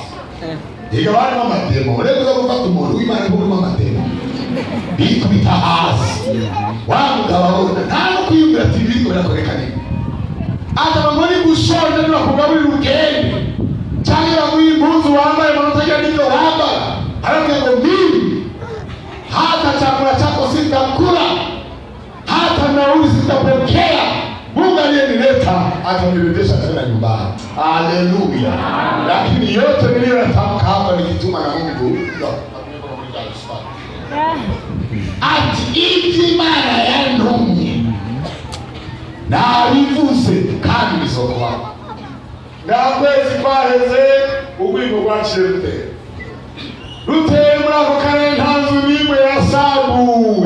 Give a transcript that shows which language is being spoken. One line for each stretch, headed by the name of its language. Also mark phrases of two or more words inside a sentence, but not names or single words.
Rundi: Ega bari n'amatemo, uretse ko gufata umuntu w'Imana ngo urimo amatemo bikubita hasi. Wa mugabo abona nta no kwiyumvira ati biriko birakoreka nini. Ataba muri gushonje n'akugaburira ugende cyangwa muri impuzu wambaye amanota ya niko wambara, arambwira ngo
Swahili: mimi hata chakula chako sitakula, hata nauli sitapokea. Mungu aliyenileta atanirejesha tena nyumbani. Haleluya. Lakini yote niliyotamka hapa nikituma na Mungu.
Rundi: Ati iti Imana yantumye nabivuze kandi bizokuba. Ndakwezi kwaheze ubwiko bwaciye ruteye muri ako karere nta nzu n'imwe yasabuwe.